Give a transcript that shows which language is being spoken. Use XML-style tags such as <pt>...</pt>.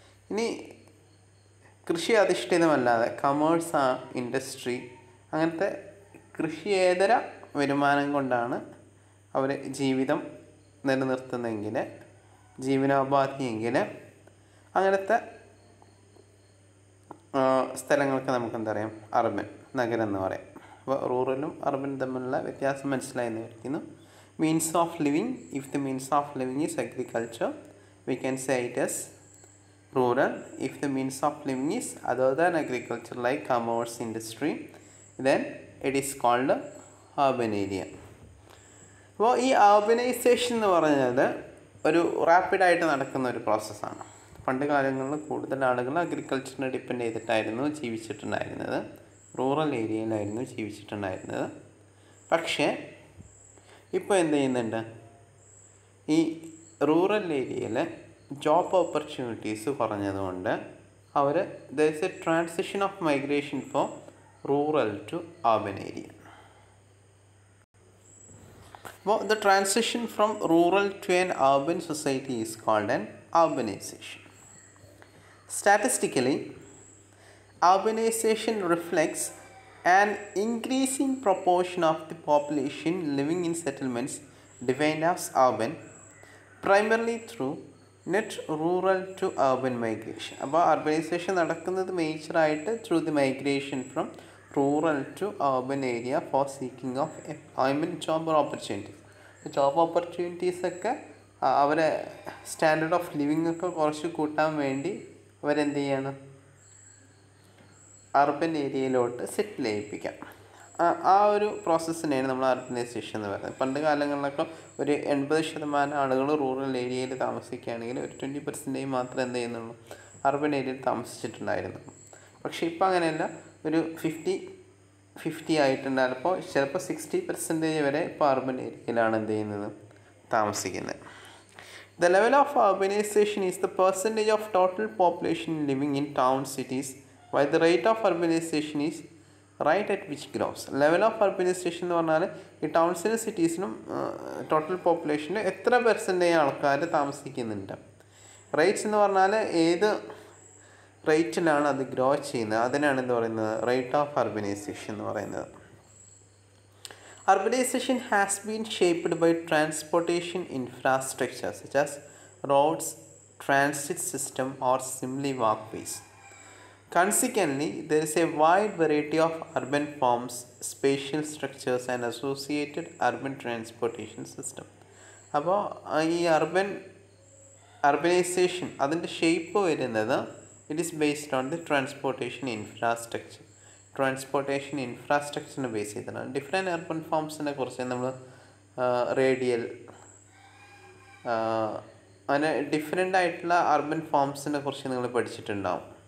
<ml>ഇനി കൃഷി അധിഷ്ഠിതമല്ലാതെ comers, industry, അങ്ങനത്തെ കൃഷിയേതര വരുമാനം കൊണ്ടാണ് അവർ ജീവിതം നിലനിർത്തുന്നെങ്കിൽ, ജീവനോപാധിയെങ്കിൽ, അങ്ങനത്തെ സ്ഥലങ്ങൾക്ക് നമുക്ക് എന്താ പറയാം, അർബൻ, നഗരം എന്ന് പറയാം. അപ്പോൾ റൂറലും അർബനും തമ്മിലുള്ള വ്യത്യാസം മനസ്സിലായെന്ന് വിചാരിക്കുന്നു.</ml> <en>Means of living, if the means of living is agriculture, we can say it as rural. If the means of living is other than agriculture like commerce, industry, then it is called urban area.</en> <ml>അപ്പോൾ ഈ urbanisation എന്ന് പറഞ്ഞത് ഒരു റാപ്പിഡായിട്ട് നടക്കുന്ന ഒരു പ്രോസസ്സാണ്. പണ്ട് കാലങ്ങളിൽ കൂടുതൽ ആളുകൾ അഗ്രികൾച്ചറിനെ ഡിപ്പെൻഡ് ചെയ്തിട്ടായിരുന്നു ജീവിച്ചിട്ടുണ്ടായിരുന്നത്, റൂറൽ ഏരിയയിലായിരുന്നു ജീവിച്ചിട്ടുണ്ടായിരുന്നത്. പക്ഷേ ഇപ്പോൾ എന്ത് ചെയ്യുന്നുണ്ട്, ഈ റൂറൽ ഏരിയയിൽ job opportunities കുറഞ്ഞതുകൊണ്ട് our</ml> <en>There is a transition of migration from rural to urban area. അപ്പോൾ the transition from rural to an urban society is called an urbanization. Statistically, urbanization reflects an increasing proportion of the population living in settlements defined as urban, primarily through net rural to urban migration.</en> <ml>അപ്പോൾ urbanisation നടക്കുന്നത് മേജറായിട്ട്</ml> <en>Through the migration from rural to urban area for seeking of employment, job opportunities.</en> <ml>Job ഓപ്പർച്യൂണിറ്റീസൊക്കെ അവരെ standard of living ഒക്കെ കുറച്ച് കൂട്ടാൻ വേണ്ടി അവരെന്ത് ചെയ്യാണ്, urban ഏരിയയിലോട്ട് സെറ്റിൽ ചെയ്യിപ്പിക്കാം. ആ ഒരു പ്രോസസ്സിനെയാണ് നമ്മൾ അർബനൈസേഷൻ എന്ന് പറയുന്നത്. പണ്ട് കാലങ്ങളിലൊക്കെ ഒരു 80% ആളുകൾ റൂറൽ ഏരിയയിൽ താമസിക്കുകയാണെങ്കിൽ ഒരു 20% മാത്രമേ എന്ത് ചെയ്യുന്നുള്ളൂ, അർബൻ ഏരിയയിൽ താമസിച്ചിട്ടുണ്ടായിരുന്നുള്ളൂ. പക്ഷേ ഇപ്പോൾ അങ്ങനെയല്ല, ഒരു 50-50 ആയിട്ടുണ്ട്. അപ്പോൾ ചിലപ്പോൾ 60% വരെ ഇപ്പോൾ അർബൻ ഏരിയയിലാണ് എന്ത് ചെയ്യുന്നത്, താമസിക്കുന്നത്.</ml> <en>The level of urbanization is the percentage of total population living in town cities, while the rate of urbanization is rate at which grows.</en> <ml>Level of urbanization എന്ന് പറഞ്ഞാൽ ഈ ടൗൺസിനും സിറ്റീസിനും ടോട്ടൽ പോപ്പുലേഷനിൽ എത്ര പെർസെൻറ്റേജ് ആൾക്കാർ താമസിക്കുന്നുണ്ട്. റേറ്റ്സ് എന്ന് പറഞ്ഞാൽ ഏത് റേറ്റിലാണ് അത് ഗ്രോ ചെയ്യുന്നത്, അതിനാണ് എന്ത് പറയുന്നത്, റേറ്റ് ഓഫ് അർബനൈസേഷൻ എന്ന് പറയുന്നത്.</ml> <en>Urbanization has been shaped by transportation infrastructure such as roads, transit system, or simply walkways. Consequently, there is a wide variety of urban forms, spatial structures, and associated urban transportation system.</en> <ml>അപ്പോൾ ഈ urbanisation അതിൻ്റെ shape വരുന്നത്</ml> <en>It is based on the transportation infrastructure.</en> <ml>Transportation ഇൻഫ്രാസ്ട്രക്ചറിനെ base ചെയ്തിട്ടാണ്. Different urban ഫോംസിനെ കുറിച്ച് നമ്മൾ radial, അങ്ങനെ different ആയിട്ടുള്ള urban ഫോംസിനെ കുറിച്ച് നിങ്ങൾ പഠിച്ചിട്ടുണ്ടാവും.</ml>